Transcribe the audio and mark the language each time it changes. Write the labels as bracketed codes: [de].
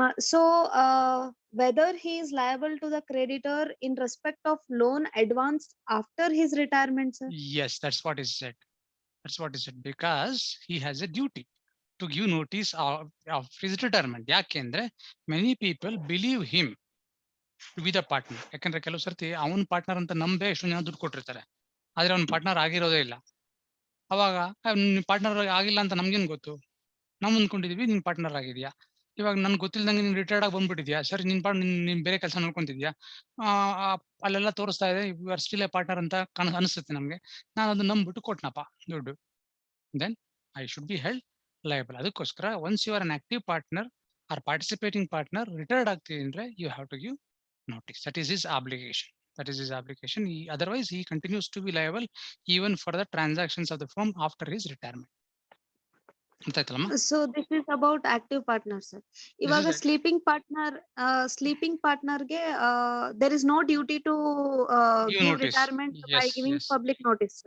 [en] So whether he is liable to the creditor in respect of loan advanced after his retirement, sir? Yes, that's what is said. That's what is said, because he has a duty to give notice of his retirement. [kn] ಯಾಕೆಂದ್ರೆ [en] many people believe him to be the partner. [kn] ಯಾಕಂದ್ರೆ ಕೆಲವು ಸರ್ತಿ ಅವನ partner ಅಂತ ನಂಬೆ ಎಷ್ಟು ಜನ ದುಡ್ಡು ಕೊಟ್ಟಿರ್ತಾರೆ, ಆದ್ರೆ ಅವ್ನ ಪಾರ್ಟ್ನರ್ ಆಗಿರೋದೇ ಇಲ್ಲ. ಅವಾಗ ಪಾರ್ಟ್ನರ್ ಆಗಿಲ್ಲ ಅಂತ ನಮ್ಗೇನ್ ಗೊತ್ತು? ನಾವು ಅಂದ್ಕೊಂಡಿದೀವಿ ನಿನ್ ಪಾರ್ಟ್ನರ್ ಆಗಿದ್ಯಾ. ಇವಾಗ ನನ್ಗೆ ಗೊತ್ತಿಲ್ದಂಗೆ ನೀನ್ ರಿಟೈರ್ಡ್ ಆಗಿ ಬಂದ್ಬಿಟ್ಟಿದ್ಯಾ, ಸರಿ ನಿನ್ ಬೇರೆ ಕೆಲಸ ನೋಡ್ಕೊಂತಿದ್ಯಾ, ಅಲ್ಲೆಲ್ಲ ತೋರಿಸ್ತಾ ಇದೆ [en] you are still a partner [kn] ಅಂತ ಅನಿಸುತ್ತೆ ನಮ್ಗೆ. ನಾನು ಅದನ್ನ ನಂಬ್ಬಿಟ್ಟು ಕೊಟ್ನಪ್ಪ ದುಡ್ಡು, [en] Then I should be held liable. [kn] ಅದಕ್ಕೋಸ್ಕರ [en] once you are an active partner or participating partner retired [kn] ಆಗ್ತೀವಿ ಅಂದ್ರೆ [en] You have to give notice. That is his obligation. Otherwise, he continues to be liable even for the transactions of the firm after his retirement. So this is about active partner, sir. [kn] ಇವಾಗ [en] sleeping partner ಗೆ there is no duty to give retirement by giving public notice.